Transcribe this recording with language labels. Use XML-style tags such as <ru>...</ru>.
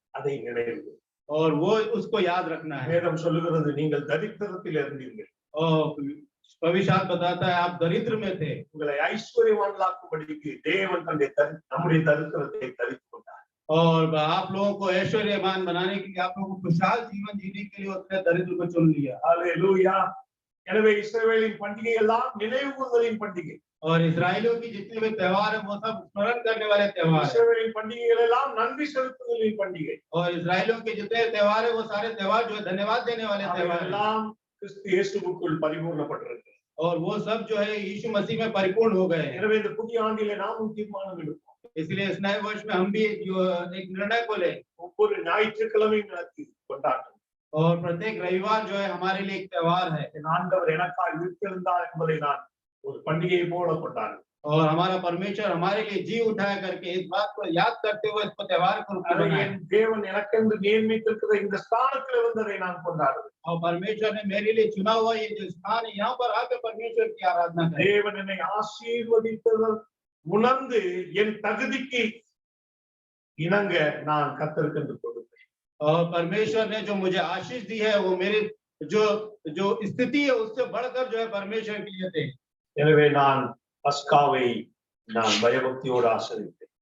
<ta>அதை நினைவு.</ta> <hi>और वो उसको याद रखना है।</hi> <ta>வேதம் சொல்லுகிறது நீங்கள் தரித்திரத்தில் இருந்தீர்கள்,</ta> <hi>और पवित्र शास्त्र बताता है आप दरिद्र में थे,</hi> <ta>உங்களை ஐஸ்வர்யவான்களாக்கும்படிக்கு தேவன் நம்முடைய தரித்திரத்தை தரித்து கொண்டார்.</ta> <hi>और आप लोगों को ऐश्वर्यवान बनाने के लिए, आप लोगों को खुशहाल जीवन जीने के लिए उसने दरिद्र को चुन लिया।</hi> <ta>ஹல்லேலூயா. எனவே இஸ்ரவேலின் பண்டிகை எல்லாம் நினைவு கூர்தலின் பண்டிகை.</ta> <hi>और इस्राएलियों की जितने भी त्योहार है वो सब स्मरण करने वाले त्योहार है।</hi> <ta>இஸ்ரவேலின் பண்டிகைகள் எல்லாம் நன்றி செலுத்துதலின் பண்டிகை.</ta> <hi>और इस्राएलियों के जितने त्योहार है वो सारे त्योहार जो है धन्यवाद देने वाले त्योहार है।</hi> <ta>எல்லாம் கிறிஸ்து இயேசுவுக்குள் பரிபூர்ணப்பட்டிருக்கு.</ta> <hi>और वो सब जो है यीशु मसीह में परिपूर्ण हो गए हैं।</hi> <ta>எனவே இந்த புதிய ஆண்டிலே நாமும் தீர்மானம் எடுப்போம்.</ta> <hi>इसलिए इस नए वर्ष में हम भी एक निर्णय को लें,</hi> <ta>ஒவ்வொரு ஞாயிற்றுக்கிழமையும் நடத்தி கொண்டாட்டம்.</ta> <hi>और प्रत्येक रविवार जो है हमारे लिए एक त्योहार है।</hi> <ta>என் ஆண்டவர் எனக்காய் உயிர்த்தெழுந்தார் என்பதை நான் ஒரு பண்டிகையை போல கொண்டாடுவேன்.</ta> <hi>और हमारा परमेश्वर हमारे लिए जी उठाया करके इस बात को याद करते हुए इसको त्योहार को रूप में बनाया।</hi> <ta>என் தேவன் எனக்கென்று நியமித்திருக்கிற இந்த ஸ்தானத்தில் இருந்ததை நான் கொண்டாடுவேன்.</ta> <hi>और परमेश्वर ने मेरे लिए चुना हुआ ये जो स्थान है, यहाँ पर आकर परमेश्वर की आराधना करें।</hi> <ta>தேவன் என்னை ஆசீர்வதித்தவர் உணர்ந்து என் தகுதிக்கு இணங்க நான் கர்த்தருக்கு கொடுப்பேன்.</ta> <hi>और परमेश्वर ने जो मुझे आशीष दी है वो मेरे जो जो स्थिति है उससे बढ़कर जो है परमेश्वर के लिए थे।</hi> <ta>எனவே நான் பஸ்காவை நான் பயபக்தியோடு ஆசரித்தேன்.</ta>